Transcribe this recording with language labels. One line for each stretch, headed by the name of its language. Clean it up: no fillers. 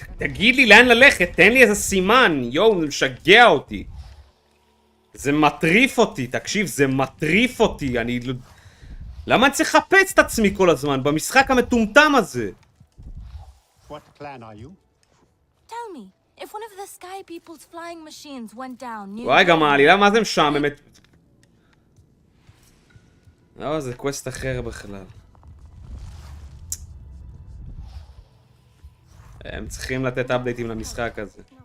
Hebrew: תגיד לי לאן ללכת, תן לי איזה סימן. יואו, זה משגע אותי. זה מטריף אותי, תקשיב, זה מטריף אותי. אני... למה אני צריך לחפש את עצמי כל הזמן במשחק המטומטם הזה?
English: What clan are you? Tell me, if one of the Sky People's flying machines went down near.
Hebrew: וואי, גם העלילה, מה זה משעממת? לא, זה קווסט אחר בכלל. הם צריכים לתת אפדייטים למשחק הזה.